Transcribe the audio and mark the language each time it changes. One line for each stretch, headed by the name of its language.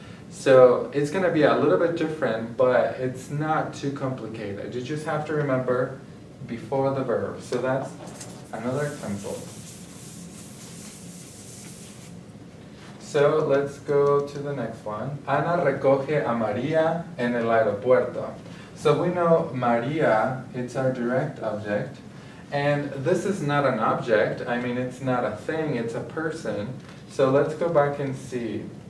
English: So it's going to be a little bit different, but it's not too complicated. You just have to remember before the verb. So that's another example. So let's go to the next one.
Spanish: Ana recoge a María en el aeropuerto.
English: So we know María, it's our direct object. And this is not an object. I mean, it's not a thing, it's a person. So let's go back and see.